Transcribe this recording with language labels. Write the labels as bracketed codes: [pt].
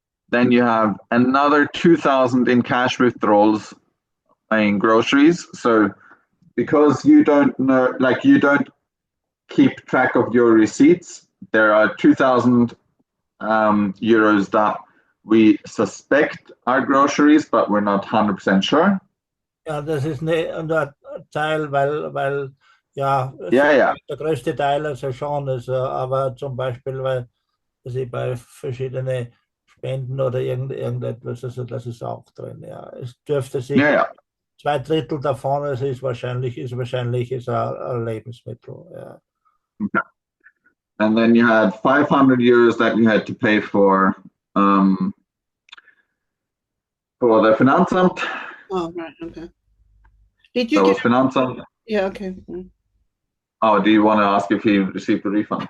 [en] Then you have another 2,000 in cash withdrawals in groceries. So because you don't know, like you don't keep track of your receipts, there are 2,000 euros that we suspect are groceries, but we're not 100% sure. [de] Ja, das ist ein Teil, weil ja, Ja. der größte Teil also schon, also, aber zum Beispiel, weil also bei verschiedenen Spenden oder irgendetwas, also das ist auch drin. Ja, es dürfte sich 2/3 davon, also ist wahrscheinlich ein Lebensmittel. Ja. Okay. [en] And then you had 500 euros that you had to pay for the Finanzamt. Oh, right, okay. Did you get Finanzamt? Yeah, okay. Oh, do you want to ask if he received a refund?